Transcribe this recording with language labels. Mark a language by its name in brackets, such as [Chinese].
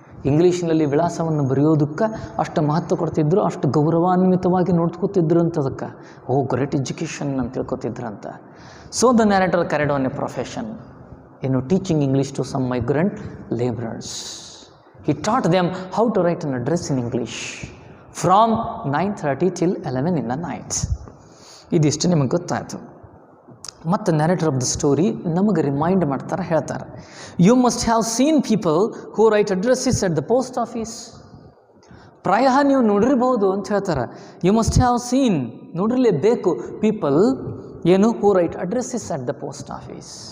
[Kannada] ಇಂಗ್ಲೀಷ್ನಲ್ಲಿ ವಿಳಾಸವನ್ನು ಬರೆಯೋದಕ್ಕೆ ಅಷ್ಟು ಮಹತ್ವ ಕೊಡ್ತಿದ್ರು, ಅಷ್ಟು ಗೌರವಾನ್ವಿತವಾಗಿ ನೋಡ್ಕೋತಿದ್ರು ಅಂತ. ಅದಕ್ಕೆ ಗ್ರೇಟ್ ಎಜುಕೇಷನ್ ಅಂತ ತಿಳ್ಕೊತಿದ್ರಂತ. [English] So the narrator carried on a profession, teaching English to some migrant labourers. He taught them how to write an address in English from 9:30 till 11 in the night. [Kannada] ಇದಿಷ್ಟು ನಿಮಗೆ ಗೊತ್ತಾಯಿತು. [English] ಮತ್ತು narrator of the story [Kannada] ನಮಗೆ remind ಮಾಡ್ತಾರೆ, ಹೇಳ್ತಾರೆ, [English] You must have seen people who write addresses at the post office. [Kannada] ಪ್ರಾಯ ನೀವು ನೋಡಿರ್ಬೋದು ಅಂತ ಹೇಳ್ತಾರೆ. [English] you must have seen, [Kannada] ನೋಡಿರಲೇಬೇಕು, [English] People who write addresses at the post office.